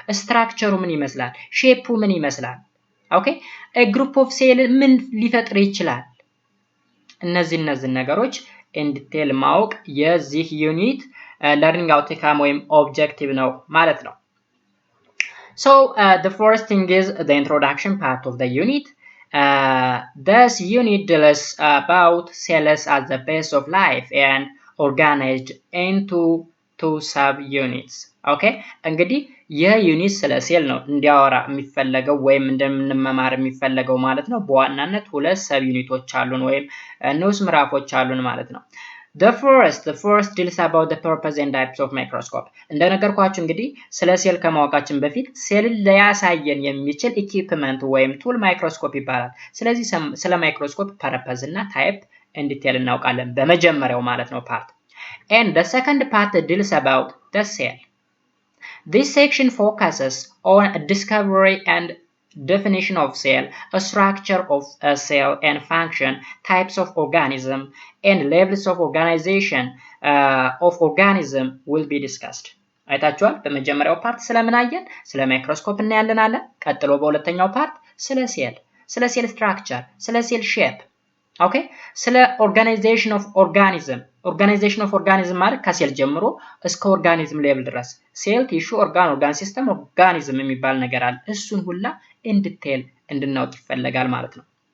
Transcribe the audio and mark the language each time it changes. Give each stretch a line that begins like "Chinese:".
Amharic: ስትራክቸሩ ምን ይመስላል? ሼፑ ምን ይመስላል? ኦኬ ግሩፕ ኦፍ ሴል ምን ሊፈጥር ይችላል? እነዚህ ነገሮች ኢን ዲቴል ማወቅ የዚህ ዩኒት ለርኒንግ አውትካም ወይም ኦብጀክቲቭ ነው ማለት ነው።
English: the first thing is the introduction part of the unit. This unit deals about cells as the base of life and organized into two sub-units.
Amharic: ኦኬ እንግዲህ የዩኒት ስለ ሴል ነው እንዲያወራ የሚፈለገው ወይም እንደምንመማር የሚፈለገው ማለት ነው። በዋናነት ሁለት ሰብ ዩኒቶች አሉን ወይም ንዑስ ምዕራፎች አሉን ማለት ነው።
English: the first deals about the purpose and types of microscope.
Amharic: እንደነገርኳችሁ እንግዲህ ስለ ሴል ከማወቃችን በፊት ሴልን ሊያሳየን የሚችል ኢኩዊፕመንት ወይም ቱል ማይክሮስኮፕ ይባላል። ስለዚህ ስለ ማይክሮስኮፕ ፐርፐዝ እና ታይፕ ኢን ዲቴል እናውቃለን በመጀመሪያው ማለት ነው ፓርት።
English: and the second part deals about the cell. This section focuses on discovery and definition of cell, a structure of a cell and function, types of organism, and levels of organization of organism will be discussed.
Amharic: አይታችኋል። በመጀመሪያው ፓርት ስለምን አየን? ስለ ማይክሮስኮፕ እናያለን አለ። ቀጥሎ በሁለተኛው ፓርት ስለ ሴል ስትራክቸር፣ ስለ ሴል ሼፕ ኦኬ ስለ ኦርጋናይዜሽን ኦፍ ኦርጋኒዝም ማለት ከሴል ጀምሮ እስከ ኦርጋኒዝም ሌቭል ድረስ ሴል፣ ቲሹ፣ ኦርጋን ሲስተም፣ ኦርጋኒዝም የሚባል ነገር አለ። እሱን ሁላ ኢን ዲቴል እንድናውቅ ይፈለጋል ማለት ነው።